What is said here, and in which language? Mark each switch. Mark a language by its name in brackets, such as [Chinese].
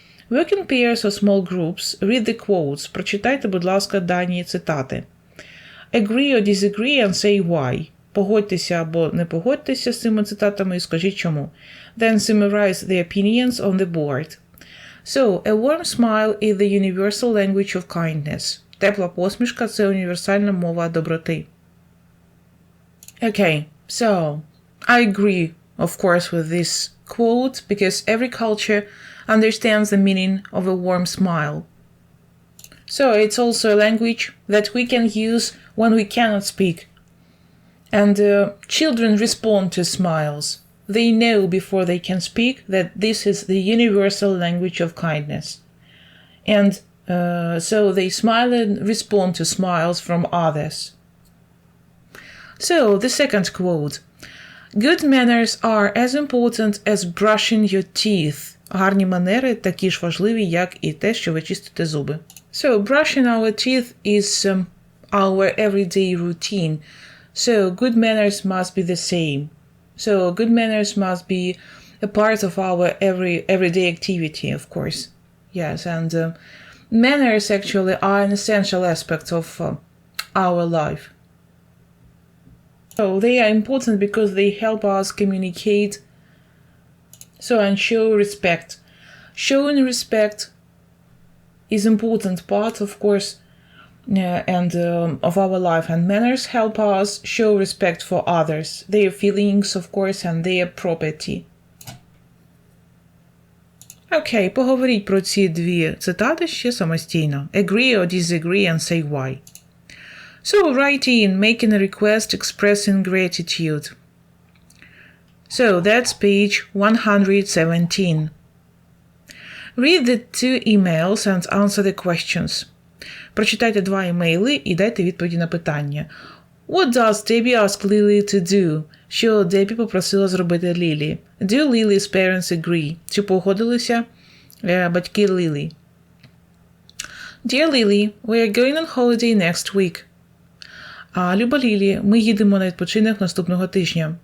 [English] Work in pairs or small groups. Read the quotes. [Ukrainian] Прочитайте, будь ласка, дані цитати. [English] Agree or disagree and say why. [Ukrainian] Погодьтеся або не погодьтеся з цими цитатами і скажіть чому. [English] Then summarize the opinions on the board. So, a warm smile is the universal language of kindness. [Ukrainian] Тепла посмішка – це універсальна мова доброти. [English] Okay, so, I agree, of course, with this quote, because every culture understands the meaning of a warm smile. So, it's also a language that we can use when we cannot speak. And children respond to smiles. They know before they can speak that this is the universal language of kindness. And so they smile and respond to smiles from others. So, the second quote. Good manners are as important as brushing your teeth. [Ukrainian] Гарні манери такі ж важливі, як і те, що ви чистите зуби. [English] So, brushing our teeth is our everyday routine. So, good manners must be the same. So, good manners must be a part of our everyday activity, of course. Yes, and manners actually are an essential aspect of our life. So, they are important because they help us communicate, and show respect. Showing respect is an important part, of course, of our life, and manners help us show respect for others, their feelings, of course, and their property. [Ukrainian] Окей, поговоріть про ці дві цитати ще самостійно. [English] Agree or disagree and say why. So, write in, making a request, expressing gratitude. So, that's page 117. Read the two emails and answer the questions. [Ukrainian] Прочитайте 2 імейли і дайте відповіді на питання. [English] What does Debbie ask Lily to do? [Ukrainian] Що Дебі попросила зробити Лілі? [English] Do Lily's parents agree? [Ukrainian] Чи погодилися батьки Лілі? [English] Dear Lily, we are going on holiday next week. [Ukrainian] Люба Лілі, ми їдемо на відпочинок наступного тижня.